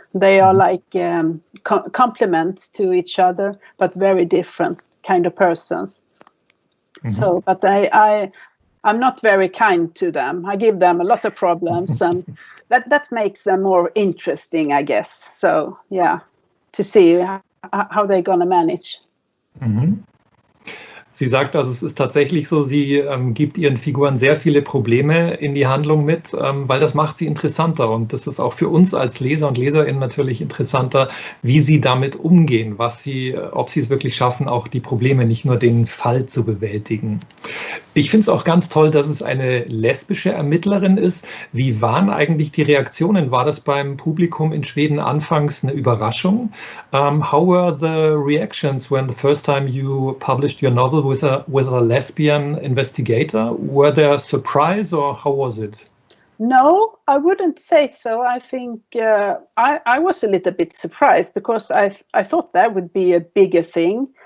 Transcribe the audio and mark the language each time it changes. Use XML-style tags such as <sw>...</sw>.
<en>They are like complements to each other, but very different kind of persons. Mm-hmm. So, but I'm not very kind to them. I give them a lot of problems, and that makes them more interesting, I guess. So, yeah, to see how they're gonna manage. Mhm.</en> <de>Sie sagt also, es ist tatsächlich so, sie gibt ihren Figuren sehr viele Probleme in die Handlung mit, weil das macht sie interessanter. Und das ist auch für uns als Leser und LeserInnen natürlich interessanter, wie sie damit umgehen, ob sie es wirklich schaffen, auch die Probleme, nicht nur den Fall zu bewältigen. Ich finde es auch ganz toll, dass es eine lesbische Ermittlerin ist. Wie waren eigentlich die Reaktionen? War das beim Publikum in Schweden anfangs eine Überraschung?</de> <en>How were the reactions when the first time you published your novel with a lesbian investigator? Were there surprise, or how was it? No, I wouldn't say so. I think I was a little bit surprised, because I thought that would be a bigger thing.</en>